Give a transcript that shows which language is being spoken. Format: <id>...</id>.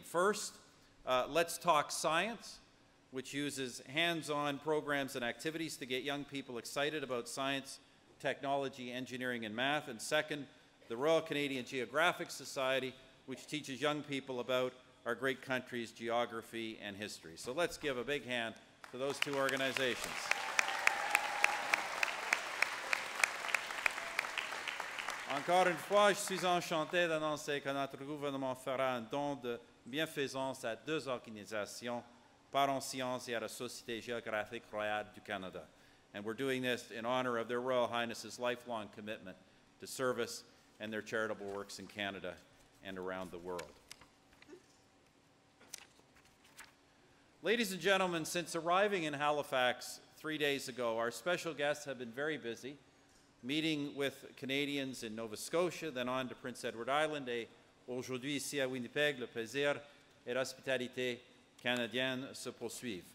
<en>First, Let's Talk Science, which uses hands-on programs and activities to get young people excited about science, technology, engineering, and math. And second, the Royal Canadian Geographic Society, which teaches young people about our great country's geography and history. So let's give a big hand to those 2 organizations.</en> <fr>Encore une fois, je suis enchanté d'annoncer que notre gouvernement fera un don de bienfaisance à 2 organisations, Part en Sciences et à la Société Géographique Royale du Canada.</fr> <en>And we're doing this in honor of their Royal Highnesses' lifelong commitment to service and their charitable works in Canada and around the world. Ladies and gentlemen, since arriving in Halifax 3 days ago, our special guests have been very busy, meeting with Canadians in Nova Scotia, then on to Prince Edward Island,</en> <fr>et aujourd'hui ici à Winnipeg, le plaisir et l'hospitalité canadienne se poursuivent.</fr>